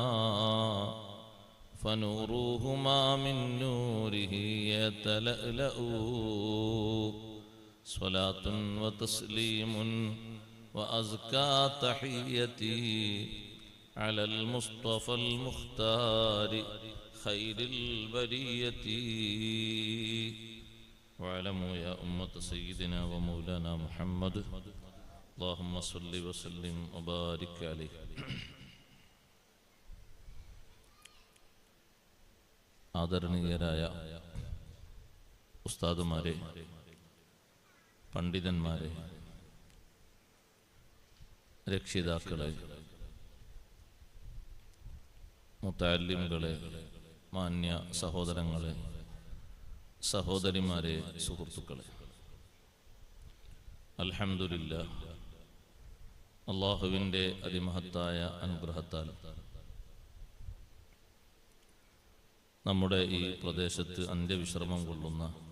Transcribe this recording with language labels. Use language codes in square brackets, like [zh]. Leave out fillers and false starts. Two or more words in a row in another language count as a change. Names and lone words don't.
[ar] فنورهما من نوره يتلألأ صلاة وتسليم وأزكى تحيتي على المصطفى المختار خير البرية واعلموا يا أمة سيدنا ومولانا محمد اللهم صل وسلم وبارك عليه [ml] ആദരണീയരായ ഉസ്താദുമാരെ, പണ്ഡിതന്മാരെ, രക്ഷിതാക്കളെ, മുതഅല്ലിമുകളെ, മാന്യ സഹോദരങ്ങളെ, സഹോദരിമാരെ, സുഹൃത്തുക്കളെ, അൽഹംദുലില്ലാഹ്, അല്ലാഹുവിൻ്റെ അതിമഹത്തായ അനുഗ്രഹത്താൽ നമ്മുടെ ഈ പ്രദേശത്ത് അന്ത്യവിശ്രമം കൊള്ളുന്ന